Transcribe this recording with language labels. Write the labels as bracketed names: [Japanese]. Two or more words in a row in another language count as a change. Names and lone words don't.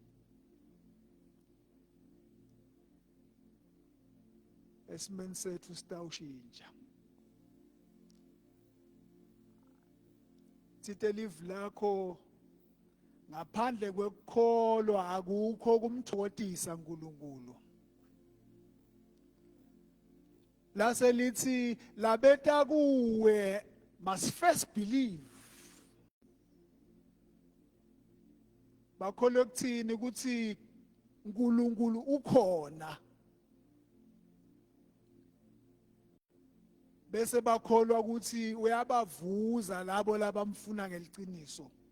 [Swati] esimeni sethu sitawushintsha thite live lakho ngaphandle kwekukholwa akukho kumthokozisa uNkulunkulu lase lithi labeta kuwe [English] must first believe [Swati] bakholwa kuthini ukuthi uNkulunkulu ukhona bese bakholwa ukuthi uyabavuza labo labamfuna ngeliqiniso